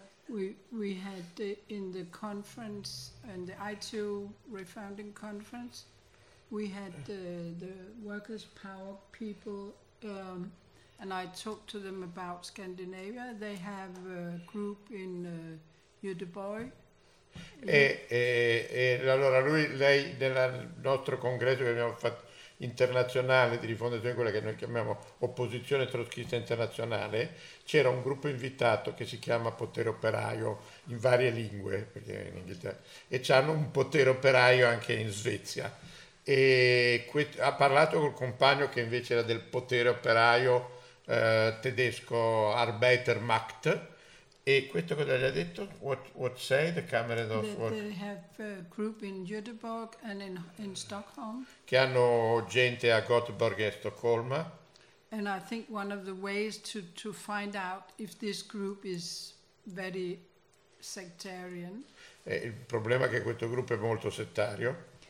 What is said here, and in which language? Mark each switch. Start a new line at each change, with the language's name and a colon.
English: We had the, in the conference, in the ITU refounding conference, we had the workers' power people, and I talked to them about Scandinavia. They have a group in Udeboy.
Italian: E allora lui, lei, nel nostro congresso che abbiamo fatto internazionale di rifondazione, quella che noi chiamiamo opposizione trotskista internazionale, c'era un gruppo invitato che si chiama Potere Operaio in varie lingue, perché in Inghilterra, e c'hanno un potere operaio anche in Svezia. E ha parlato col compagno che invece era del potere operaio tedesco, Arbeitermacht, e questo cosa gli ha detto?
English: What say the camera of that what? They have a group in Göteborg and in Stockholm.
Italian: Che hanno gente a Göteborg e Stoccolma.
English: And I think one of the ways to find out if this group is very sectarian.
Italian: E il problema è che questo gruppo è molto settario.